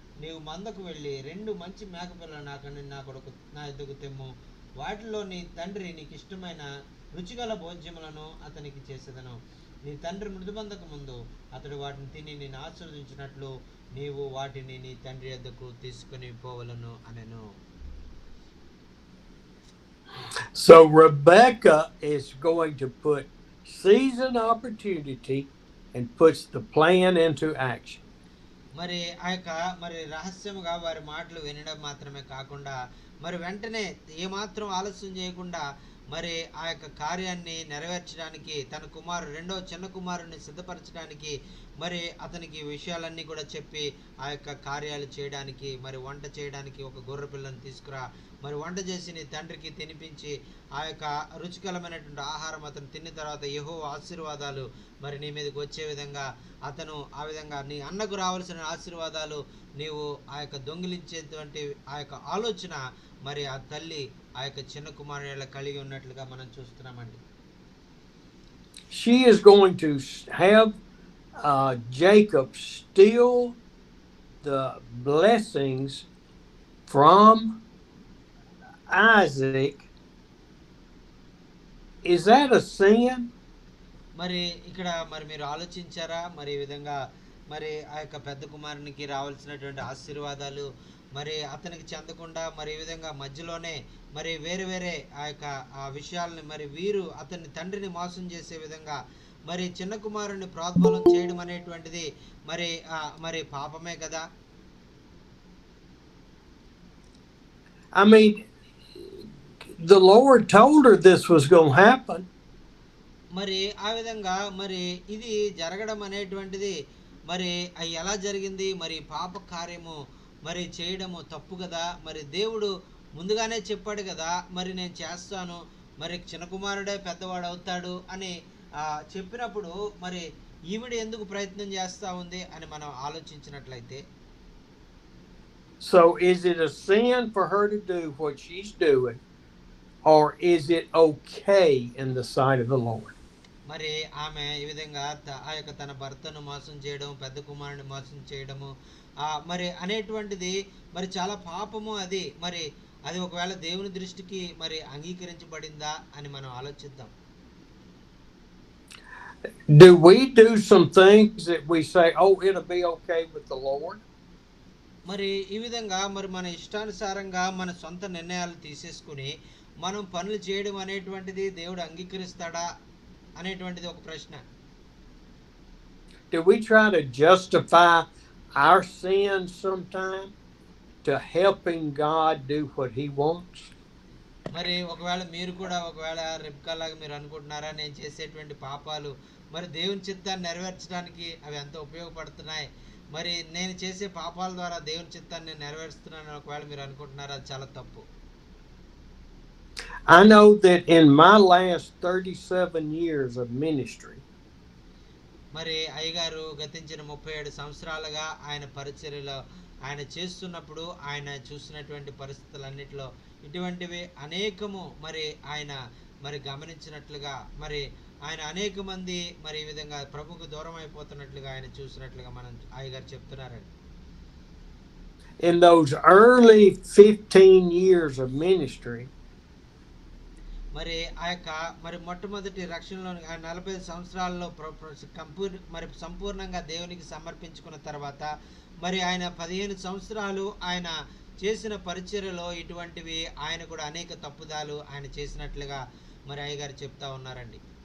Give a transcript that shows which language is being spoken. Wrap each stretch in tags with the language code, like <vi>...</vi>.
<te>నీవు మందకు వెళ్ళి 2 మంచి మేకపిల్లలు నాకని నా ఎద్దుకు తెమ్ము. వాటిలో నీ తండ్రి నీకు ఇష్టమైన రుచిగల భోజ్యములను అతనికి చేసేదను. నీ తండ్రి మృతి పొందక ముందు అతడు వాటిని తిని నేను ఆశీర్వదించినట్లు నీవు వాటిని నీ తండ్రి ఎద్దుకు తీసుకుని పోవలను అనెను.</te> <en>So Rebecca is going to seize an opportunity and puts the plan into action.</en> <te>మరి ఆ యొక్క మరి రహస్యముగా వారి మాటలు వినడం మాత్రమే కాకుండా మరి వెంటనే ఏమాత్రం ఆలస్యం చేయకుండా మరి ఆ యొక్క కార్యాన్ని నెరవేర్చడానికి తన రెండో చిన్న కుమారుని సిద్ధపరచడానికి మరి అతనికి విషయాలన్నీ కూడా చెప్పి ఆ యొక్క కార్యాలు చేయడానికి, మరి వంట చేయడానికి ఒక గొర్రె పిల్లని తీసుకురా, మరి వంట చేసి నీ తండ్రికి తినిపించి ఆ యొక్క రుచికరమైనటువంటి ఆహారం అతను తిన్న తర్వాత యెహోవా ఆశీర్వాదాలు మరి నీ మీదకి వచ్చే విధంగా అతను ఆ విధంగా నీ అన్నకు రావాల్సిన ఆశీర్వాదాలు నీవు ఆ యొక్క దొంగిలించేటువంటి ఆ యొక్క ఆలోచన మరి ఆ తల్లి ఆ యొక్క చిన్న కుమారుల కలిగి ఉన్నట్లుగా మనం చూస్తున్నామండి.</te> <en>She is going to have Jacob steal the blessings from Isaac. Is that a sin?</en> <te>మరి ఇక్కడ మరి మీరు ఆలోచించారా? మరి ఈ విధంగా మరి ఆ యొక్క పెద్ద కుమారునికి రావాల్సినటువంటి ఆశీర్వాదాలు మరి అతనికి చెందకుండా మరి ఈ విధంగా మధ్యలోనే మరి వేరే వేరే ఆ యొక్క ఆ విషయాలని మరి వీరు అతని తండ్రిని మోసం చేసే విధంగా మరి చిన్న కుమారుని ప్రోద్బలం చేయడం అనేటువంటిది మరి మరి పాపమే కదా.</te> <en>I mean, the Lord told her this was going to happen.</en> <te>మరి ఆ విధంగా మరి ఇది జరగడం అనేటువంటిది మరి ఎలా జరిగింది? మరి పాప కార్యము మరి చేయడము తప్పు కదా. మరి దేవుడు ముందుగానే చెప్పాడు కదా, మరి నేను చేస్తాను, మరి చిన్న కుమారుడే పెద్దవాడు అవుతాడు అని చెప్పినప్పుడు మరి ఈవిడ ఎందుకు ప్రయత్నం చేస్తా ఉంది అని మనం ఆలోచించినట్లయితే,</te> <en>so is it a sin for her to do what she's doing, or is it okay in the sight of the Lord?</en> <te>మరి ఆమె ఈ విధంగా ఆ యొక్క తన భర్తను మోసం చేయడం, పెద్ద కుమారుని మోసం చేయడము మరి అనేటువంటిది మరి చాలా పాపము. అది మరి అది ఒకవేళ దేవుని దృష్టికి మరి అంగీకరించబడిందా అని మనం ఆలోచిద్దాం.</te> <en>Do we do some things that we say, oh, it'll be okay with the Lord?</en> <te>మరి ఈ విధంగా మరి మన ఇష్టానుసారంగా మన సొంత నిర్ణయాలు తీసేసుకుని మనం పనులు చేయడం అనేటువంటిది దేవుడు అంగీకరిస్తాడా అనేటువంటిది ఒక ప్రశ్న.</te> <en>Do we try to justify our sins sometime to helping God do what he wants?</en> <te>మరి ఒకవేళ మీరు కూడా ఒకవేళ రెబ్కాలాగా మీరు అనుకుంటున్నారా, నేను చేసేటువంటి పాపాలు మరి దేవుని చిత్తాన్ని నెరవేర్చడానికి అవి ఎంతో ఉపయోగపడుతున్నాయి, మరి నేను చేసే పాపాల ద్వారా దేవుని చిత్తాన్ని నెరవేరుస్తున్నాను ఒకవేళ మీరు అనుకుంటున్నారా, అది చాలా తప్పు.</te> <en>I know that in my last 37 years of ministry,</en> <te>మరి అయ్యగారు గతించిన 37 సంవత్సరాలుగా ఆయన పరిచర్యలో ఆయన చేస్తున్నప్పుడు ఆయన చూసినటువంటి పరిస్థితులన్నిటిలో ఇటువంటివి అనేకము మరి ఆయన మరి గమనించినట్లుగా, మరి ఆయన అనేక మంది మరి ఈ విధంగా ప్రభుకు దూరం అయిపోతున్నట్లుగా ఆయన చూసినట్లుగా మనం అయ్యగారు చెప్తున్నారండి.</te> <en>In those early 15 years of ministry,</en> <te>మరి ఆ యొక్క మరి మొట్టమొదటి రక్షణలో ఆ 45 సంవత్సరాల్లో మరి సంపూర్ణంగా దేవునికి సమర్పించుకున్న తర్వాత మరి ఆయన 15 సంవత్సరాలు ఆయన చేసిన పరిచర్యలో ఇటువంటివి ఆయన కూడా అనేక తప్పుదాలు ఆయన చేసినట్లుగా మరి అయ్యగారు చెప్తా ఉన్నారండి.</te>